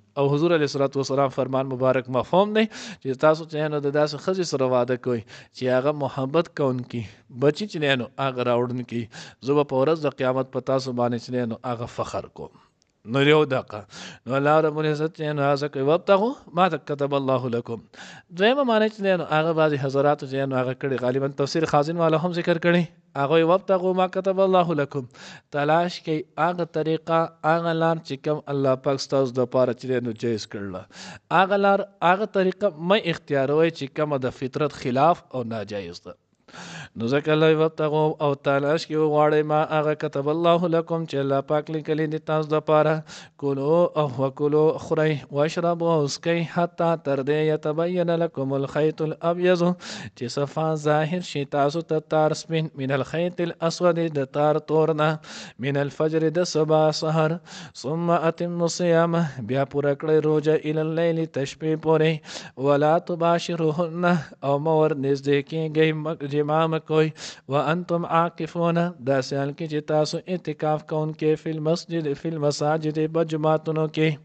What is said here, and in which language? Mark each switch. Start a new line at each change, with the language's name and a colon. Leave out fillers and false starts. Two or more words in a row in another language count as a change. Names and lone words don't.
Pashto: او حضور
Arabic: علیه الصلوۃ والسلام
Pashto: فرمان مبارک مفهوم دی چې تاسو چې نو د داسې ښځې سره واده کوئ چې هغه محبت کوونکي بچي چې دی نو هغه راوړونکي، زه به په ورځ د قیامت په تاسو باندې چې دی نو هغه فخر کوم. نو یو دقه نو الله
Arabic: رب العزت
Pashto: چې نو هغه کوي
Arabic: وابتغوا ما كتب الله لكم.
Pashto: دویمه معنی چې دی نو هغه بعضې حضراتو چې نو هغه کړي غالبا تفسیر خازن والا هم ذکر کړي، هغه
Arabic: وابتغوا ما كتب الله لكم،
Pashto: تلاش کوي هغه طریقه هغه لار چې کوم الله پاک ستاسو دپاره چې نو جایز کړله، هغه لار هغه طریقه مه اختیاروئ چې کومه د فطرت خلاف او ناجایز ده. نو ځکه الله وابتغوا او تلاش کې وغواړئ ما هغه
Arabic: كتب الله لكم
Pashto: چې الله پاک لیکلی دي تاسو دپاره، کلو او وکلو خورئ واشربوا او څکئ حتی تر دې
Arabic: یتبین لکم الخیط الابیض
Pashto: چې صفا ظاهر شي تاسو ته تار سپین
Arabic: من الخیط الاسود
Pashto: د تار تور نه
Arabic: من الفجر
Pashto: د سبا سحر
Arabic: ثم اتموا الصیام
Pashto: بیا پوره کړئ روژه
Arabic: الی اللیل
Pashto: تشبې پورې
Arabic: ولا تباشروهن
Pashto: او مور نږدې کیږئ جما مکوئ
Arabic: وانتم عاکفون
Pashto: داسې حال کې چې تاسو اعتکاف کوونکې
Arabic: فی المساجد
Pashto: په جوماتونو کې.